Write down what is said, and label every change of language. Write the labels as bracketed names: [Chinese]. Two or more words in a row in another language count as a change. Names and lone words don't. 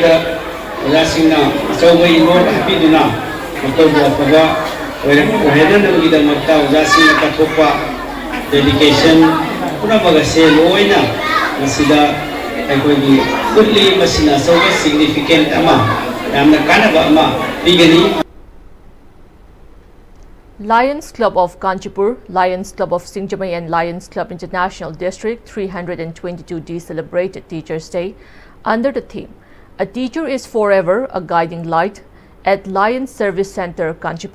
[Manipuri] da rasina [English] so we more happy [Manipuri] duna mato buapaga wherever na gida matta rasina katopa dedication puna bagase loina masida aikogi fully masina [English] so significant [Manipuri] ama namna kanaba ama bigani. [English] Lions Club of Kanchipur, Lions Club of Singjamai and Lions Club International District 322D celebrated Teachers' Day under the theme, A Teacher is Forever a Guiding Light at Lions Service Center, Kanchipur.